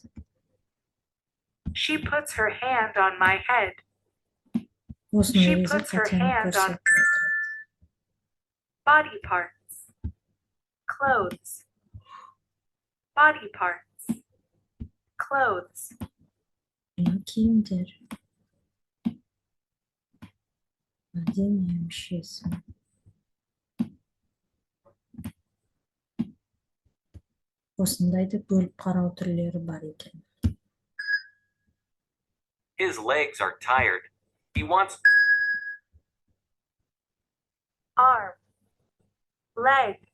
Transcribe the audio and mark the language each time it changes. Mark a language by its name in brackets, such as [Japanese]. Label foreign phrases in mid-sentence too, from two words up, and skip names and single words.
[English] She puts her hand on my head. [Kazakh] Осының [English] She [Kazakh] өзі [English] puts her [Kazakh] қатені [English] hand on [Kazakh] көрсетіп отырады. [English] body parts. Clothes. Body parts. Clothes. [Kazakh] Мына киімдер. Дене мүшесі. Осындайды бөліп қарау түрлері бар екен. [English] His legs are tired. He wants Arm. Leg.